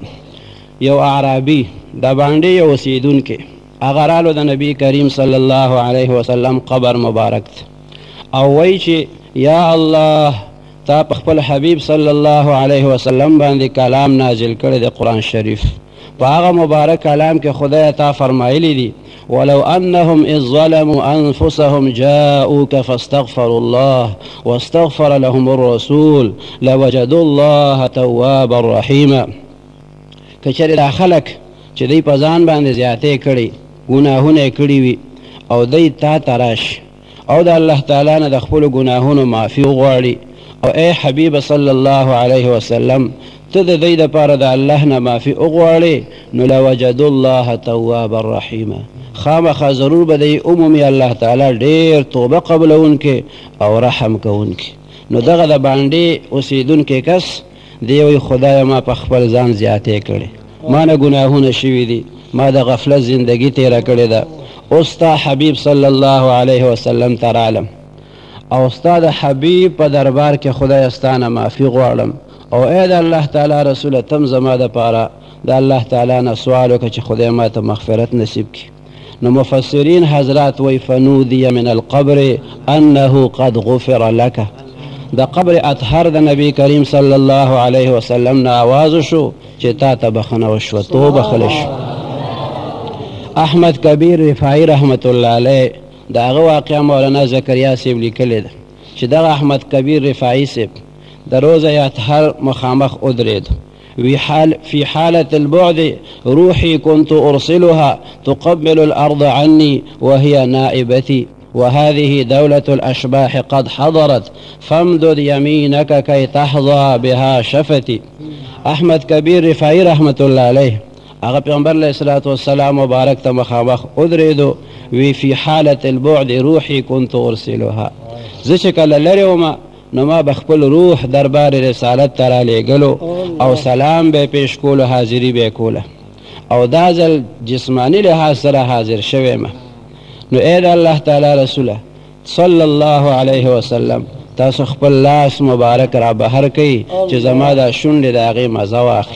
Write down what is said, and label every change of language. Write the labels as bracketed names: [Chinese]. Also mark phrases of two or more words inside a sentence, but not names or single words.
[Pashto] یو اعرابي د باندې یو اوسیدونکی هغه رالو د نبی کریم [Arabic] صلی الله علیه وسلم [Pashto] قبر مبارک او وایي چې یا الله تا په خپل حبیب [Arabic] صلی الله علیه وسلم [Pashto] باندې کلام نازل کړی د قرآن شریف، په هغه مبارک کلام کې خدای تا فرمایلی دي [Arabic] ولو انهم اذ ظلموا انفسهم جاءوك فاستغفروا الله واستغفر لهم الرسول لوجدوا الله توابا رحیما. [Pashto] که چېرې دا خلک چې دوی په ځان باندې زیاتې کړي ګناهونه یې کړي وي او دوی تا ته راشي او د الله تعالی نه د خپلو ګناهونو معافي وغواړي او ای حبیب [Arabic] صلی الله علیه وسلم [Pashto] ته د دوی دپاره د الله نه معافي وغواړې نو [Arabic] لوجدوا الله توابا رحیما، [Pashto] خامخا ضرور به دی عمومي الله تعالی ډېر توبه قبلونکی او رحم کوونکی. نو دغه د باندې اوسیدونکی کس دی وایي خدایه ما په خپل ځان زیاتې کړې، ما نه ګناهونه شوي دي، ما د غفلت زندگی تیره کړې ده. اوس ستا حبیب [Arabic] صلی الله علیه وسلم [Pashto] ته رالم او ستا د حبیب په دربار کې خدای ستا نه معافي غواړم او ای د الله تعالی رسوله تم زما دپاره د الله تعالی نه سوال وکړه چې خدای ما ته مغفرت نصیب کړي. نو مفسرین حضرات وی [Arabic] فنودی من القبر انه قد غفر لك، [Pashto] د قبر اطهر د نبی کریم [Arabic] صلی الله علیه وسلم [Pashto] نه آواز شو چې تا ته بخنه وشوه، تو بخلی شو. احمد کبیر رفاعی [Arabic] رحمت الله علیه [Pashto] د هغه واقعه مولانا زکریا صاحب لیکلې ده چې دغه احمد کبیر رفاعی صاحب د روضه اطهر مخامخ ودرېد. [Arabic] في حالة البعد روحي كنت أرسلها تقبل الأرض عني وهي نائبتي وهذه دولة الأشباح قد حضرت فامدد يمينك كي تحظى بها شفتي. [Pashto] احمد کبیر رفاعی [Arabic] رحمت الله علیه [Pashto] هغه پیغمبر [Arabic] علیه الصلاة والسلام [Pashto] مبارک ته مخامخ ودرېدو. [Arabic] وی فی حالة البعد روحي كنت أرسلها، [Pashto] زه چې کله لرې ومه نو ما بخپل روح دربار رسالت ته رالیږلو او سلام به پیش کولو، حاضري به کوله، او دا ځل جسمانی لحاظ سره حاضر شوی ما. نو اے د الله تعالی رسوله [Arabic] صلی الله علیه وسلم، [Pashto] تاسو خپل لاس مبارک را بهر کوي چې زما دا شونډې د هغې مزه واخلي.